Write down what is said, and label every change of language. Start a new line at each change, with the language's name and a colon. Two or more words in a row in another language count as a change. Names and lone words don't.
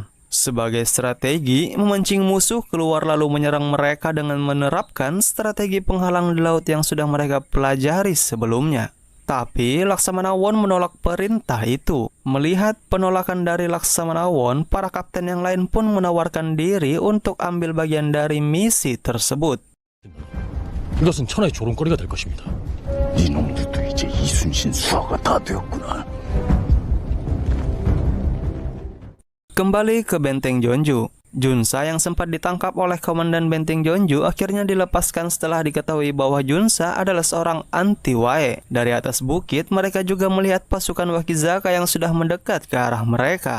Indonesian: Sebagai strategi, memancing musuh keluar lalu menyerang mereka dengan menerapkan strategi penghalang di laut yang sudah mereka pelajari sebelumnya. Tapi Laksamana Won menolak perintah itu. Melihat penolakan dari Laksamana Won, para kapten yang lain pun menawarkan diri untuk ambil bagian dari misi tersebut.
Korean: 이것은 천하의 조롱거리가 될 것입니다. 이놈들도 이제 이순신 수하가 다 되었구나.
Indonesian: Kembali ke benteng Jeonju, Junsa yang sempat ditangkap oleh komandan benteng Jeonju akhirnya dilepaskan setelah diketahui bahwa Junsa adalah seorang anti-Wae. Dari atas bukit, mereka juga melihat pasukan Wakizaka yang sudah mendekat ke arah mereka.